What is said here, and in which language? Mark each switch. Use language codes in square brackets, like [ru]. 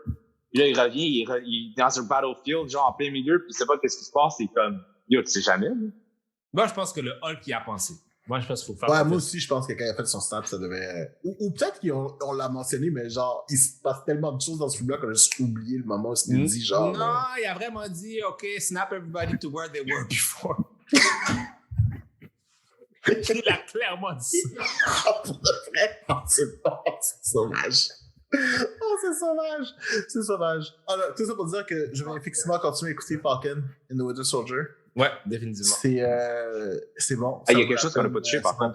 [fr] Puis là, il revient, il est dans un battlefield, genre en plein milieu, puis il sait pas qu'est-ce qui se passe, c'est comme, yo, tu sais jamais, là. Moi, je pense que le Hulk y a pensé. Moi, je pense qu'il faut faire. Ouais, moi aussi, je pense que quand il a fait son stat, ça devait. Ou peut-être qu'on l'a mentionné, mais genre, il se passe tellement de choses dans ce film-là qu'on a juste oublié le moment où il dit genre. Non, il a vraiment dit, [en] OK, snap everybody to where they were before. [fr] Il a clairement dit ça. Pour de vrai, c'est pas, c'est sauvage. Oh, c'est sauvage. C'est sauvage. Alors, tout ça pour dire que je vais effectivement continuer à écouter Falcon and the Winter Soldier. Ouais, définitivement. C'est bon. Ah, il y a quelque chose qu'on n'a pas touché, par contre.